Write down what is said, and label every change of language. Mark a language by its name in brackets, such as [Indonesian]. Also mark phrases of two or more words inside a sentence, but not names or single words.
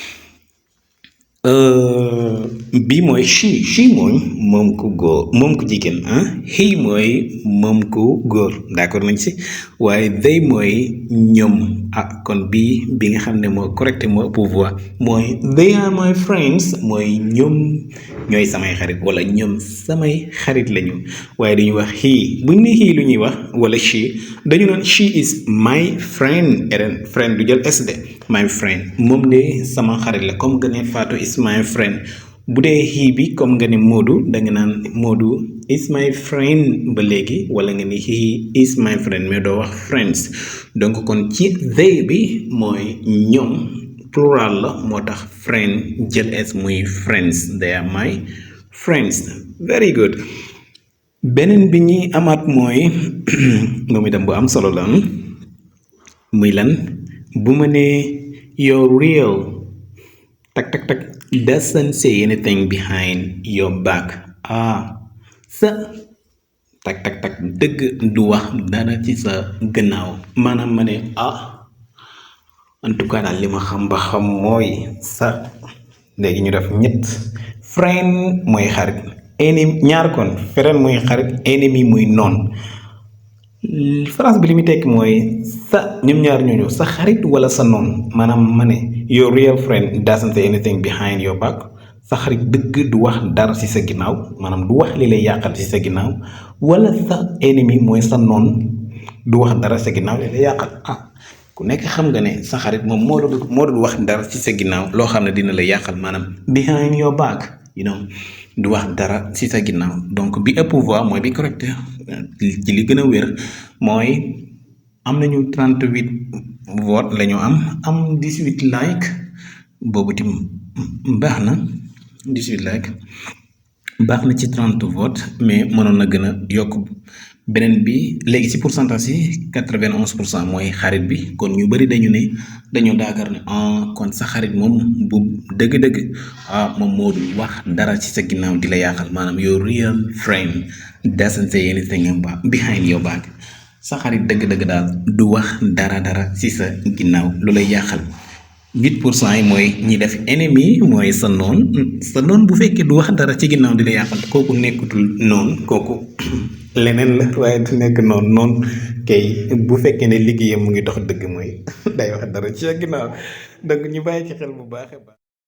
[Wolof] bii mooy she mooy moom ku góor moom ku jigéen he mooy moom ku góor d'accord nañ si waaye they mooy ñoom kon bi nga xam ne moo correct moo ëpp voix mooy [English] they are my friends [Wolof] mooy ñoom ñooy samay xarit wala ñoom samay xarit lañu waaye dañuy wax he buñ ne he lu ñuy wax wala she dañu naan [English] she is my friend friend [Wolof] du jël sd [English] my friend [Wolof] moom de sama xarit la comme nga ne [English] Fatou is my friend [Wolof] bu dee he bi comme nga ne Modou da nga naan [English] Modou is my friend [Wolof] ba léegi wala nga ne [English] he is my friend [Wolof] mais doo wax friends donc kon ci they bi mooy ñoom plural la moo tax friend jël s muy [English] friends they are my friends very good. [Wolof] beneen bi ñuy amaat mooy moom itam bu am solo la muy lan bu ma nee [English] you're real tak doesn't say anything behind your back [Wolof] sa tak tak tak dëgg du wax dara ci sa gannaaw maanaam ma ne [French] en tout cas [Wolof] daal li ma xam ba xam mooy sa léegi ñu def ñett friend mooy xarit ennemi ñaar kon friend mooy xarit ennemi muy noon phrase bi li muy tekki mooy sa ñoom ñaar ñooñu sa xarit wala sa noon maanaam ma ne [English] your real friend doesn't say anything behind your back [Wolof] sa xarit dëgg du wax dara ci sa ginnaaw maanaam du wax li lay yàqal ci sa ginnaaw wala sa ennemi mooy sa noon du wax dara sa ginnaaw li lay yàqal ku nekk xam nga ne sa xarit moom moo dul wax dara ci sa ginnaaw loo xam ne dina la yàqal maanaam [English] behind your back [Wolof] du wax dara ci sa ginnaaw donc bi ëpp voix mooy bi correct ci li gën a wér mooy am nañu 38 votes la ñu am 18 like boobu tim baax na 18 like baax na ci 30 votes mais mënoon na gën a yokk beneen bi léegi ci pourcentage yi 91% mooy xarit bi kon ñu bari dañoo daakar ne kon sa xarit moom bu dëgg-dëgg moom moo dul wax dara ci sa ginnaaw di la yàqal maanaam [English] your real friend doesn't say anything behind your back [Wolof] sa xarit dëgg-dëgg daal du wax dara ci sa ginnaaw lu lay yàqal 8% yi mooy ñi def ennemi mooy sa noon bu fekkee du wax dara ci ginnaaw di la yàqal kooku nekkutul noonu kooku leneen la waaye du nekk noonu kay bu fekkee ne liggéeyam mu ngi dox dëgg mooy day wax dara ci ginnaaw donc ñu bàyyi ci xel bu baax a baax